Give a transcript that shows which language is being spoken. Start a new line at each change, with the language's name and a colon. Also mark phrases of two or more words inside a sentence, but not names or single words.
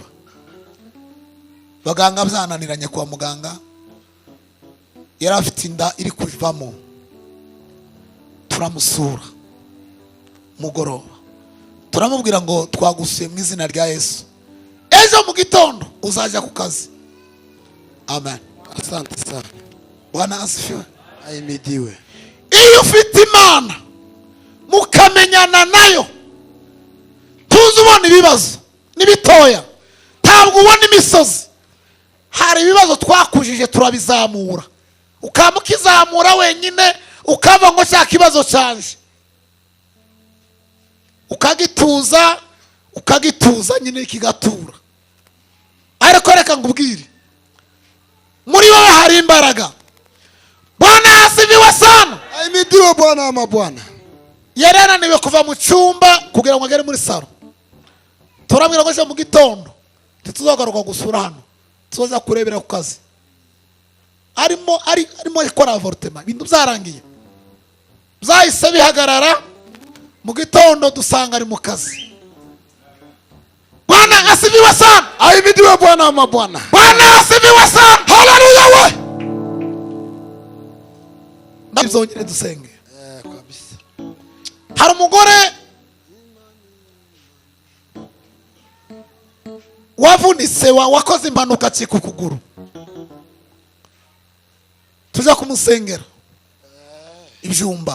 Kinyarwanda: Baganga byananiranye kwa muganga, yari afite inda iri kuvamo. Turamusura mugoroba, turamubwira ngo twagusuye mu izina rya Yesu, ejo mu gitondo uzaja ku kazi.
Swahili: Amen. Asante sana. Bwana asifiwe. Ahimidiwe.
Kinyarwanda: Iyo ufite Imana mukamenyana nayo, tuzubona ibibazo n'ibitoya, ntabwo ubona imisozi. Hari ibibazo twakujije turabizamura, ukaba ukizamura wenyine ukava ngo cya kibazo cyanje, ukagituza nyine kigatura. Ariko reka ngubwire, muri wowe hari imbaraga.
Swahili: Bwana asifiwe sana. Ahimidiwe Bwana wa mabwana.
Kinyarwanda: Yarananiwe kuva mu cyumba kugira ngo agere muri salo. Turabwira ngo mu gitondo tuzagaruka gusura hano, tuza kurebera ku kazi. Arimo ikora avortement, ibintu byarangiye, byahise bihagarara. Mu gitondo dusanga ari mu kazi.
Swahili: Bwana asifiwe sana. Ahimidiwe Bwana wa mabwana. Bwana asifiwe sana.
Kinyarwanda: Haleluya we. Ndabizongere dusenge. Kabisa. Hari umugore wavunitse wakoze impanuka cika ukuguru, tuza kumusengera ibyumba.